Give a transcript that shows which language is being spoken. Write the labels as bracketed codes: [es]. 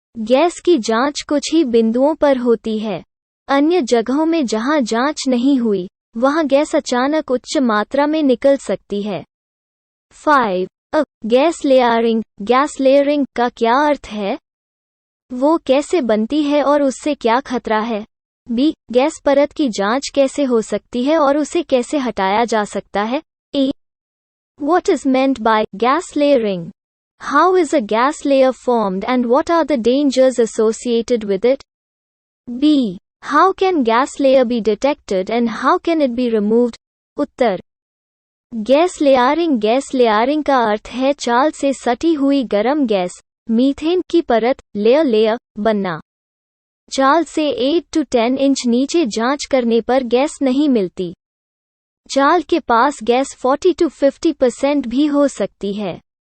[hi] Gas की जांच कुछ ही बिंदुओं पर होती है। अन्य जगहों में जहां जांच नहीं हुई, वहां गैस अचानक उच्च मात्रा में निकल सकती है। 5. Gas layering. गैस लेयरिंग का क्या अर्थ है? वो कैसे बनती है और उससे क्या खतरा है? B. गैस परत की जांच कैसे हो सकती है और उसे कैसे हटाया जा सकता है? A. [en] What is meant by gas layering? How is a gas layer formed and what are the dangers associated with it? B. How can gas layer be detected and how can it be removed? [hi] Uttar: gas layering का अर्थ है चाल से सटी हुई गर्म gas, methane की परत, layer बनना। चाल से 8 to 10 इंच नीचे जांच करने पर गैस नहीं मिलती। चाल के पास गैस 40 to 50% भी हो सकती है।